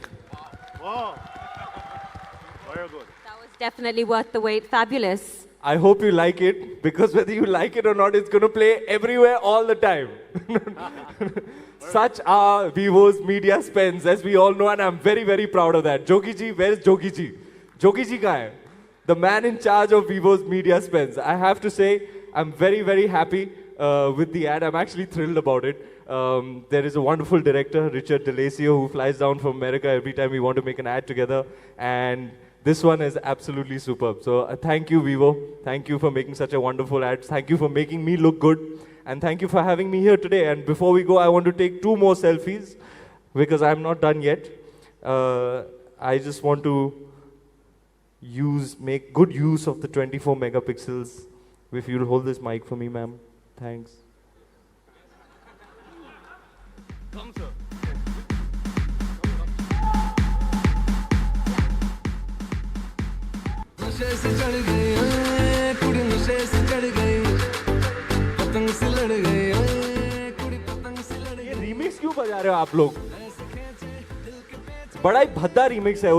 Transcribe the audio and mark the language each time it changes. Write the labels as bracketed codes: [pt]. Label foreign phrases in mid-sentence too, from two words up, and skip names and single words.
[en] Wow. Very good. That was definitely worth the wait. Fabulous. I hope you like it, because whether you like it or not, it's going to play everywhere all the time. Such are Vivo's media spends, as we all know, and I'm very, very proud of that. Jogi ji, where's Jogi ji? [hi] जोगी जी कहाँ है? [en] The man in charge of Vivo's media spends. I have to say, I'm very, very happy with the ad. I'm actually thrilled about it. There is a wonderful director, Richard D'Alessio, who flies down from America every time we want to make an ad together. And this one is absolutely superb. So thank you, Vivo. Thank you for making such a wonderful ad. Thank you for making me look good. And thank you for having me here today. And before we go, I want to take 2 more selfies, because I'm not done yet. I just want to make good use of the 24 megapixels. If you'll hold this mic for me, ma'am. Thanks. Come, sir. [hi] नशे से चढ़ गई कुड़ी नशे से चढ़ गई पतंग से लड़ गई कुड़ी पतंग से लड़ ये रीमिक्स क्यों बजा रहे हो आप लोग? बड़ा ही भद्दा रीमिक्स है.